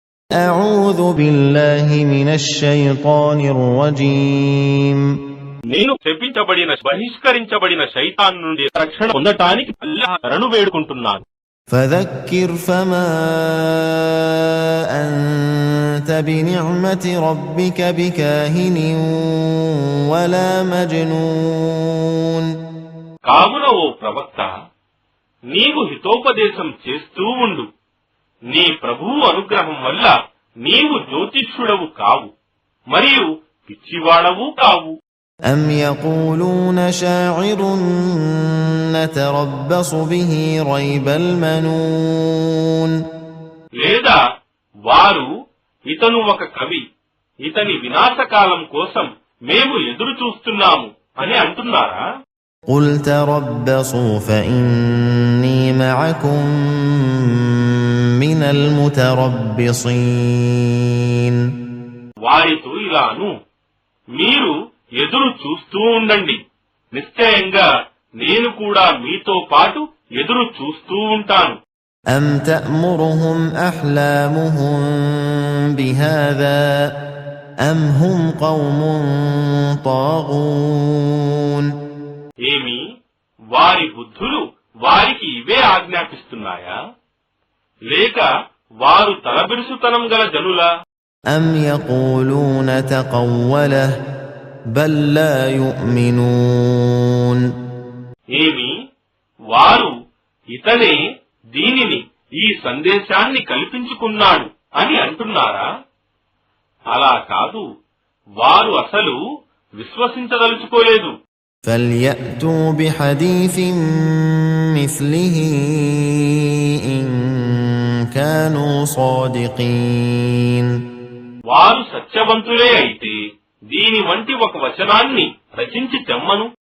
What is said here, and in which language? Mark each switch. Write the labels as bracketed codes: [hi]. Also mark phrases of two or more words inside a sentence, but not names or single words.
[ar] أعوذ بالله من الشيطان الرجيم [te] నేను బహిష్కరించబడిన శైతాన్ నుండి రక్షణ పొందటానికి అల్లాహ్ శరణు వేడుకుంటున్నాను. [ar] فذكر فما أنت بنعمة ربك بكاهن ولا مجنون. [te] కావున ఓ ప్రవక్త, నీవు హితోపదేశం చేస్తూ ఉండు. నీ ప్రభువు అనుగ్రహం వల్ల నీవు జ్యోతిష్యుడవు కావు, మరియు పిచ్చివాడవు కావు. [ar] أم يقولون شاعر نتربص به ريب المنون. [te] లేదా వారు ఇతను ఒక కవి, ఇతని వినాశకాలం కోసం మేము ఎదురు చూస్తున్నాము అని అంటున్నారా? [ar] قل تربصوا فإني معكم من المتربصين. [te] వారితో ఇలాను, మీరు ఎదురు చూస్తూ ఉండండి, నిశ్చయంగా నేను కూడా మీతో పాటు ఎదురు చూస్తూ ఉంటాను. [ar] أم تأمرهم أحلامهم بهذا أم هم قوم طاغون. [te] ఏమి వారి బుద్ధులు వారికి ఇవే ఆజ్ఞాపిస్తున్నాయా, లేక వారు తలబిరుసుతనం గల జనులా? [ar] أم يقولون تقوله بل لا يؤمنون. [te] ఏమి వారు ఇతనే దీనిని, ఈ సందేశాన్ని కల్పించుకున్నాడు అని అంటున్నారా? అలా కాదు, వారు అసలు విశ్వసించదలుచుకోలేదు. [ar] فليأتوا بحديث مثله إن كانوا صادقين. [te] వారు సత్యవంతులే అయితే దీని వంటి ఒక వచనాన్ని రచించి తెమ్మను.